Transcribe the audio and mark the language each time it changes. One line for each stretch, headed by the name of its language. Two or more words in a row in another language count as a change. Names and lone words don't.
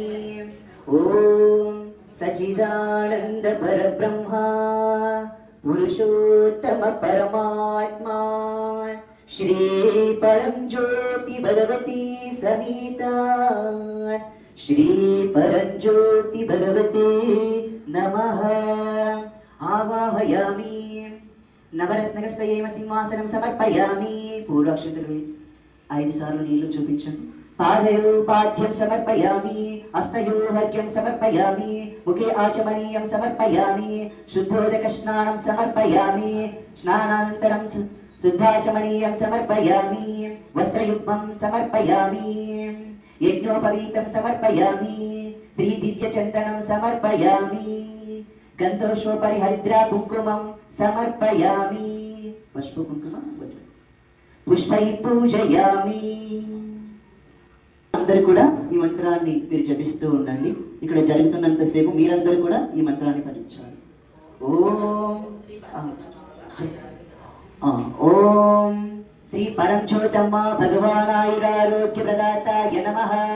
Sanskrit: ఓం సచిదానంద పరబ్రహ్మ పురుషోత్తమ పరమాత్మా శ్రీ పరంజ్యోతి భగవతి సమేత శ్రీ పరంజ్యోతి భగవతే నమః. ఆవాహయామి. నవరత్నగస్తయేమ సింహాసనం సమర్పయామి.
Telugu: పూర్వాక్షతులు 5 సార్లు నీళ్లు చూపించండి.
Sanskrit: पादयोपाद्यं समर्पयामि हस्तयोर्घ्यं समर्पयामि मुखे आचमनीयं समर्पयामि शुद्धोदकस्नानं समर्पयामि स्नानानन्तरं शुद्धाचमनीयं समर्पयामि वस्त्रयुग्मं समर्पयामि यज्ञोपवीतं समर्पयामि श्रीदिव्यचन्दनं समर्पयामि गन्धोष्वोपरि हरिद्रा कुङ्कुमं समर्पयामि पुष्पकुङ्कुमं पुष्पैः पूजयामि
Telugu: అందరూ కూడా ఈ మంత్రాన్ని మీరు జపిస్తూ ఉండండి. ఇక్కడ జరుగుతున్నంతసేపు మీరందరూ కూడా ఈ మంత్రాన్ని పఠించాలి.
Sanskrit: ఓం శ్రీ పరంజ్యోతమ్మ భగవానాయురారోగ్య ప్రదాతాయ నమః.